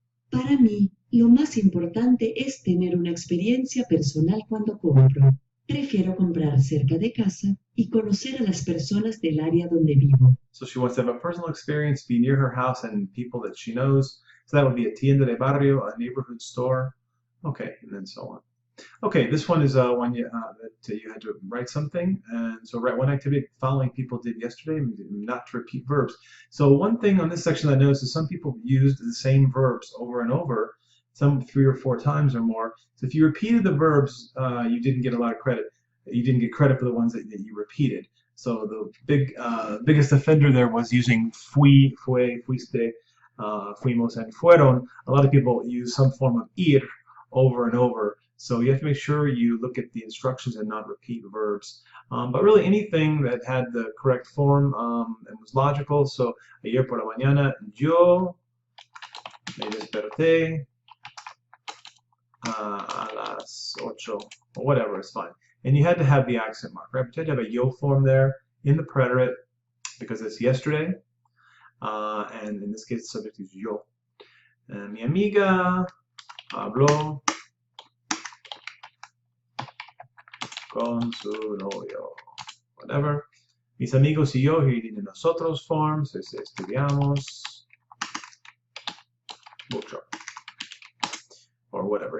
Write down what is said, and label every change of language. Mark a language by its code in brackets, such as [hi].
[es] Para mí, lo más importante es tener una experiencia personal cuando compro. Prefiero comprar cerca de casa y conocer a las personas del área donde vivo. [en] So she wants to have a personal experience, be near her house and people that she knows. So that would be a [es] tienda de barrio, [en] a neighborhood store. Okay, and then so on. Okay, this one is one you had to write something, and so write one activity following people did yesterday, not to repeat verbs. So one thing on this section I noticed is some people used the same verbs over and over, some 3 or 4 times or more. So if you repeated the verbs, you didn't get a lot of credit. You didn't get credit for the ones that you repeated. So the biggest offender there was using fui, fue, fuiste, fuimos, and fueron. A lot of people use some form of ir over and over. So you have to make sure you look at the instructions and not repeat verbs. But really anything that had the correct form and was logical. [es] So ayer por la mañana yo me desperté a las 8 [en] or whatever is fine. And you had to have the accent mark, right? But you had to have a yo form there in the preterite because it's yesterday. And in this case, the subject is yo. [es] Mi amiga habló con su novio, whatever. Mis amigos y yo, [en] here you need nosotros forms, [es] estudiamos mucho. [en] Or or whatever.